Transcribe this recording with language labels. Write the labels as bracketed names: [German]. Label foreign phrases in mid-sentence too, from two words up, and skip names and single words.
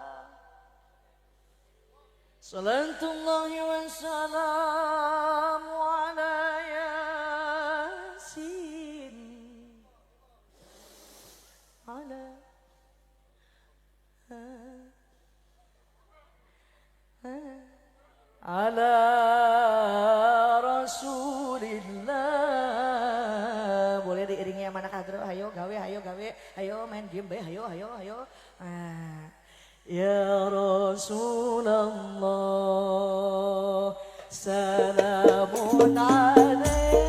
[Arabic] صلى الله وسلم على يس. على رسول الله. [Indonesian] Boleh diiringi yang mana kadro? [Javanese] Ayo gawe, ayo main game be, [Arabic] ayo. يا رسول الله، سلام عليك.